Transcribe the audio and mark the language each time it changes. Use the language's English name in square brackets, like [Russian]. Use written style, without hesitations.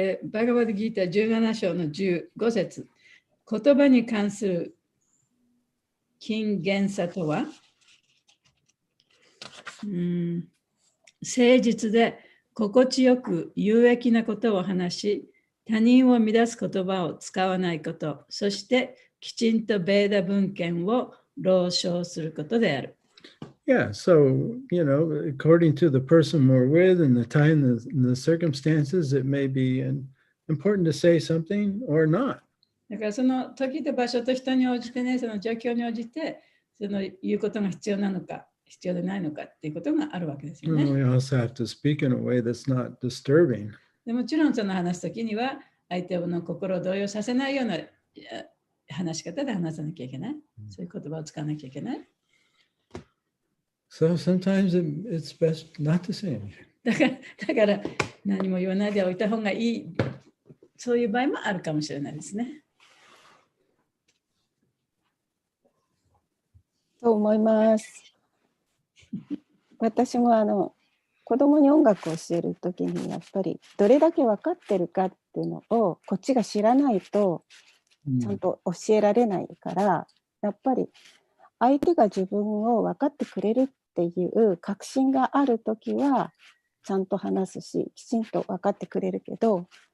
[Japanese] バガバッドギーター17章の15節。言葉に関する謹厳さとは、誠実で心地よく有益なことを話し、他人を乱す言葉を使わないこと、そしてきちんとベーダ文献を朗唱することである。 [English] Yeah, so, according to the person we're with and the time and the circumstances, it may be important to say something or not. [Japanese] だからその時と場所と人に応じてね、その状況に応じて、その言うことが必要なのか、必要でないのかっていうことがあるわけですよね。 [English] We also have to speak in a way that's not disturbing. [Japanese] でもちろんその話すときには相手の心を動揺させないような話し方で話さなきゃいけない。そういう言葉を使わなきゃいけない。 [English] So sometimes it's best not to say anything. [Japanese] だから何も言わないでおいた方がいい。そういう場合もあるかもしれないですね。と思います。私も子供に音楽を教えるときにやっぱりどれだけ分かってるかっていうのをこっちが知らないとちゃんと教えられないから、やっぱり相手が自分を分かってくれるっていう確信があるときはちゃんと話すし、きちんと分かってくれるけど、